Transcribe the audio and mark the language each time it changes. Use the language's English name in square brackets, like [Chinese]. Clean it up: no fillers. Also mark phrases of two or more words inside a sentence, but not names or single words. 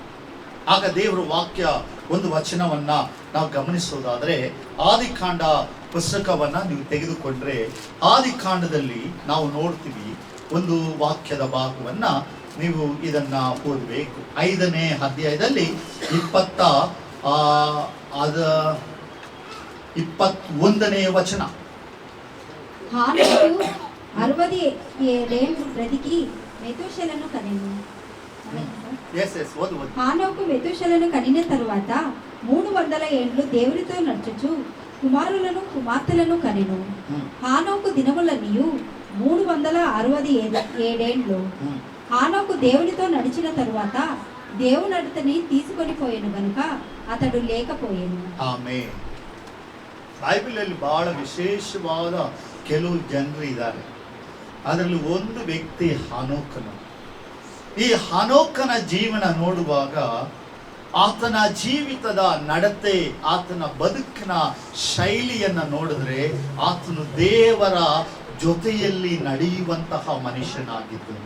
[Kannada] ಆಗ ದೇವರ ವಾಕ್ಯ ಒಂದು ವಚನವನ್ನು ನಾವು ಗಮನಿಸೋದಾದರೆ, ಆದಿಕಾಂಡ ಪುಸ್ತಕವನ್ನು ನೀವು ತೆಗೆದುಕೊಂಡ್ರೆ ಆದಿಕಾಂಡದಲ್ಲಿ ನಾವು ನೋಡ್ತೀವಿ ಒಂದು ವಾಕ್ಯದ ಭಾಗವನ್ನು ನೀವು ಇದನ್ನು ಓದಬೇಕು. 5ನೇ ಅಧ್ಯಾಯದಲ್ಲಿ 21ನೇ ವಚನ. [Telugu] హానోకు 67 ఏండ్లు బ్రతికి మెతూషెలను కనెను. హానోకు మెతూషెలను కనిన తరువాత 300 ఏండ్లు దేవునితో నడుచుచు కుమారులను కుమార్తెలను కనెను. హానోకు దినములన్నీయు 367 ఏండ్లు. హానోకు దేవునితో నడిచిన తరువాత దేవుని అతని తీసుకొని పోయాను గనుక అతడు లేకపోయాను. [Kannada] ಆಮೆನ್. ಬೈಬಲಲ್ಲಿ ಬಹಳ ವಿಶೇಷವಾದ ಕೆಲವು ಜನರು ಇದ್ದಾರೆ. ಅದರಲ್ಲಿ ಒಂದು ವ್ಯಕ್ತಿ ಹಾನೋಕನು. ಈ ಹಾನೋಕನ ಜೀವನ ನೋಡುವಾಗ ಆತನ ಜೀವಿತದ ನಡತೆ, ಆತನ ಬದುಕಿನ ಶೈಲಿಯನ್ನು ನೋಡಿದ್ರೆ ಆತನು ದೇವರ ಜೊತೆಯಲ್ಲಿ ನಡೆಯುವಂತಹ ಮನುಷ್ಯನಾಗಿದ್ದನು.